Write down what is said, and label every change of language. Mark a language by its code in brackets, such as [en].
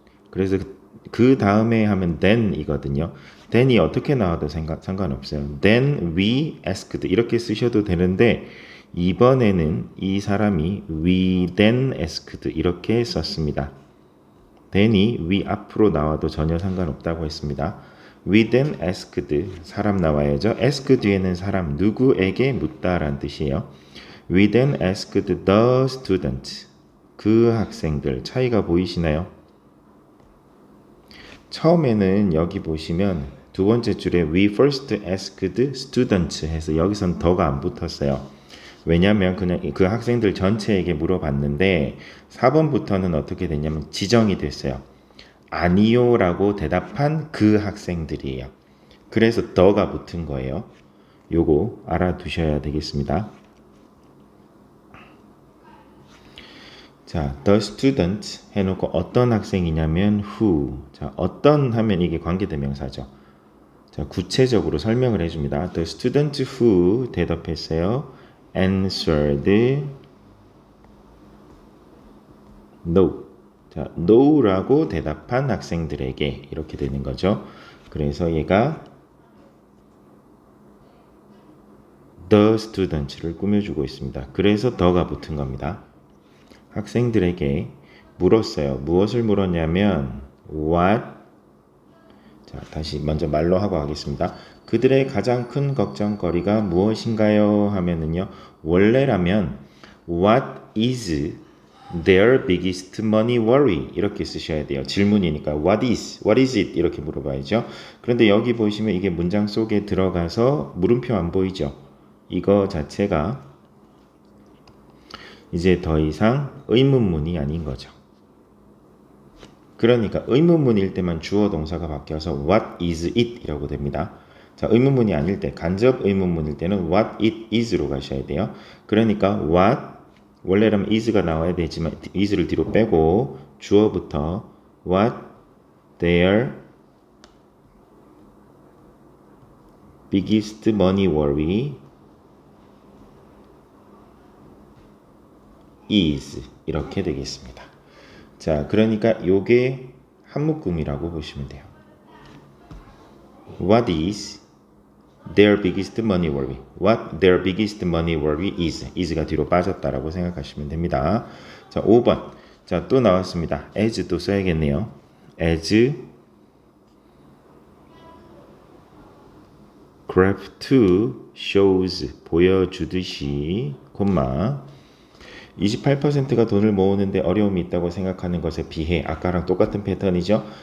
[ko] 그래서 그 다음에 하면 then이거든요. then이 어떻게 나와도 상관없어요. [en] then we asked [ko] 이렇게 쓰셔도 되는데 이번에는 이 사람이 [en] we then asked [ko] 이렇게 썼습니다. then이 we 앞으로 나와도 전혀 상관없다고 했습니다. [en] we then asked [ko] 사람 나와야죠. ask 뒤에는 사람 누구에게 묻다라는 뜻이에요. [en] we then asked the student [ko] 그 학생들 차이가 보이시나요? 처음에는 여기 보시면 두 번째 줄에 [en] we first asked students [ko] 해서 여기선 더가 안 붙었어요. 왜냐하면 그냥 그 학생들 전체에게 물어봤는데 4번부터는 어떻게 됐냐면 지정이 됐어요. 아니요라고 대답한 그 학생들이에요. 그래서 더가 붙은 거예요. 요거 알아두셔야 되겠습니다. 자, the student 해놓고 어떤 학생이냐면 who. 자, 어떤 하면 이게 관계대명사죠. 자, 구체적으로 설명을 해줍니다. [en] The student who [ko] 대답했어요. [en] answered no. [ko] 자, no라고 대답한 학생들에게 이렇게 되는 거죠. 그래서 얘가 the student를 꾸며주고 있습니다. 그래서 the가 붙은 겁니다. 학생들에게 물었어요. 무엇을 물었냐면 what 자, 다시 먼저 말로 하고 하겠습니다. 그들의 가장 큰 걱정거리가 무엇인가요? 하면은요. 원래라면 [en] what is their biggest money worry [ko] 이렇게 쓰셔야 돼요. 질문이니까 what is it 이렇게 물어봐야죠. 그런데 여기 보시면 이게 문장 속에 들어가서 물음표 안 보이죠? 이거 자체가 이제 더 이상 의문문이 아닌 거죠. 그러니까 의문문일 때만 주어 동사가 바뀌어서 what is it 이라고 됩니다. 자, 의문문이 아닐 때 간접 의문문일 때는 what it is로 가셔야 돼요. 그러니까 what 원래라면 is가 나와야 되지만 is를 뒤로 빼고 주어부터 [en] what their biggest money worry is [ko] 이렇게 되겠습니다. 자, 그러니까 요게 한 묶음이라고 보시면 돼요. [en] What is their biggest money worry? What their biggest money worry is? [ko] is가 뒤로 빠졌다라고 생각하시면 됩니다. 자, 5번. 자, 또 나왔습니다. as 또 써야겠네요. [en] as graph 2 shows [ko] 보여주듯이 콤마 28%가 돈을 모으는데 어려움이 있다고 생각하는 것에 비해 아까랑 똑같은 패턴이죠.